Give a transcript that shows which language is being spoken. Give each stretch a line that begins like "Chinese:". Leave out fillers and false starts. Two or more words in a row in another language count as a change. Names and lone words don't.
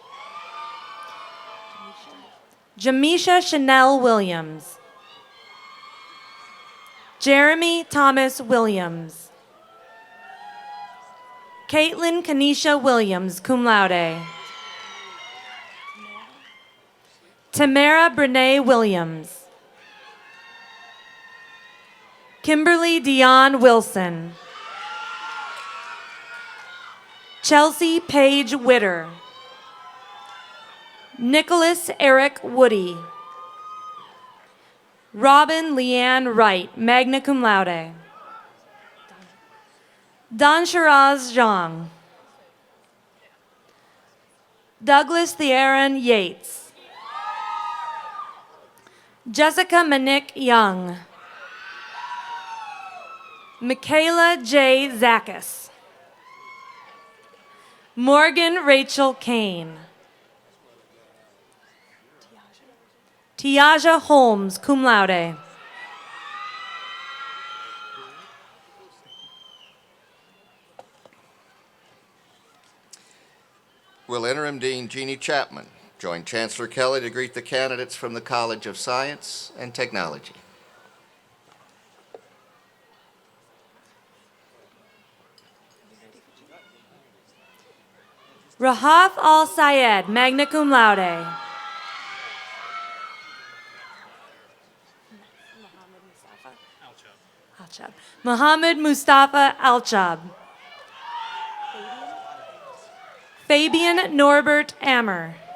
English: Jamisha Chanel Williams. Jeremy Thomas Williams. Caitlin Kanisha Williams,
Latin: cum laude.
English: Tamara Brene Williams. Kimberly Dion Wilson. Chelsea Paige Witter. Nicholas Eric Woody. Robin Leanne Wright,
Latin: magna cum laude.
English: Don Shiraz Zhang. Douglas Thearon Yates. Jessica Manick Young. Michaela J. Zakis. Morgan Rachel Kane. Tiaja Holmes,
Latin: cum laude.
English: Will Interim Dean Jeannie Chapman join Chancellor Kelly to greet the candidates from the College of Science and Technology? Rahaf Al Sayed,
Latin: magna cum laude.
English: Muhammad Mustafa Alchab. Fabian Norbert Ammer.